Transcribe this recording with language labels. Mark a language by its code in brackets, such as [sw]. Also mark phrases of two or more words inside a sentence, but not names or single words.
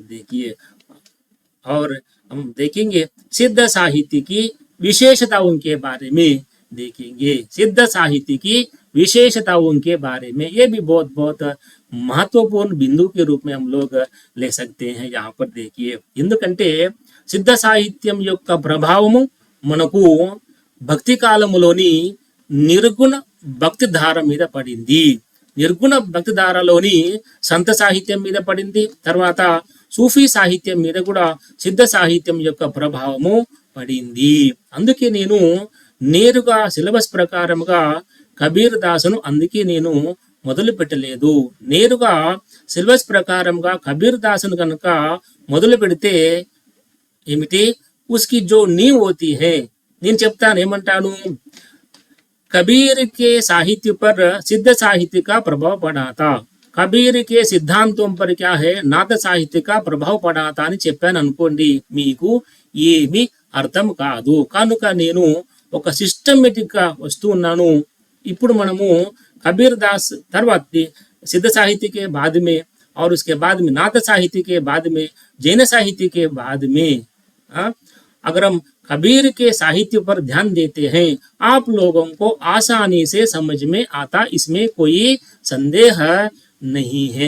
[hi] देखिए, और हम देखेंगे सिद्ध साहित्य की विशेषताओं के बारे में देखेंगे। सिद्ध साहित्य की विशेषताओं के बारे में, ये भी बहुत बहुत महत्वपूर्ण बिंदु के रूप में हम लोग ले सकते हैं। यहाँ पर देखिए, [te] ఎందుకంటే సిద్ధ సాహిత్యం యొక్క ప్రభావము మనకు భక్తి కాలములోని నిర్గుణ భక్తి ధార మీద పడింది. నిర్గుణ భక్తి ధారలోని సంత సాహిత్యం మీద పడింది. తర్వాత సూఫీ సాహిత్యం మీద కూడా సిద్ధ సాహిత్యం యొక్క ప్రభావము పడింది. అందుకే నేను నేరుగా సిలబస్ ప్రకారముగా కబీర్ దాసును అందుకే నేను మొదలు పెట్టలేదు. నేరుగా సిలబస్ ప్రకారంగా కబీర్ దాసును కనుక మొదలు పెడితే ఏమిటి, [hi] उसकी जो नींव होती है, [te] నేను చెప్తాను ఏమంటాను, [hi] कबीर के साहित्य पर सिद्ध साहित्य का प्रभाव पड़ा था. कबीर के सिद्धांत पर क्या है, नाथ साहित्य का प्रभाव पड़ा था [te] అని చెప్పాను అనుకోండి, మీకు ఏమి అర్థం కాదు. కనుక నేను ఒక సిస్టమేటిక్ గా వస్తూ ఉన్నాను. ఇప్పుడు మనము [hi] कबीर दास తర్వాత सिद्ध साहित्य के बाद में, और उसके बाद में नाथ साहित्य के बाद में, जैन साहित्य के बाद में, अगर हम कबीर के साहित्य पर ध्यान देते हैं, आप लोगों को आसानी से समझ में आता, इसमें कोई संदेह नहीं है.